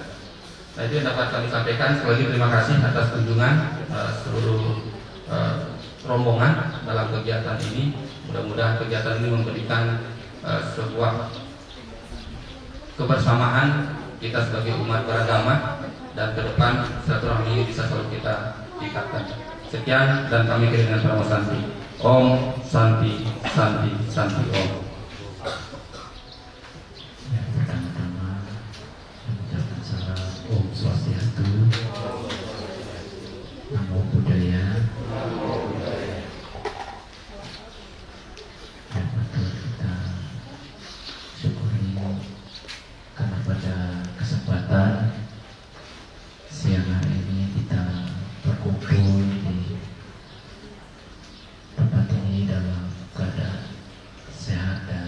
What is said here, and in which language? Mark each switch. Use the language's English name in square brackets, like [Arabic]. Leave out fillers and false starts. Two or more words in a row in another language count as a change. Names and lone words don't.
[Indonesian] Nah itu yang dapat kami sampaikan. Sekali lagi terima kasih atas kunjungan seluruh rombongan dalam kegiatan ini. Mudah-mudahan kegiatan ini memberikan sebuah kebersamaan kita sebagai umat beragama, dan ke depan silaturahmi ini bisa selalu kita tingkatkan. Sekian dan kami kirim dengan Pramu Santi. [Sanskrit] Om Santi Santi Santi Om. [Indonesian] Om Swastiastu, [Pali] Namo Buddhaya. [Indonesian] Yang betul kita syukuri karena pada kesempatan siang hari ini kita berkumpul di tempat ini dalam keadaan sehat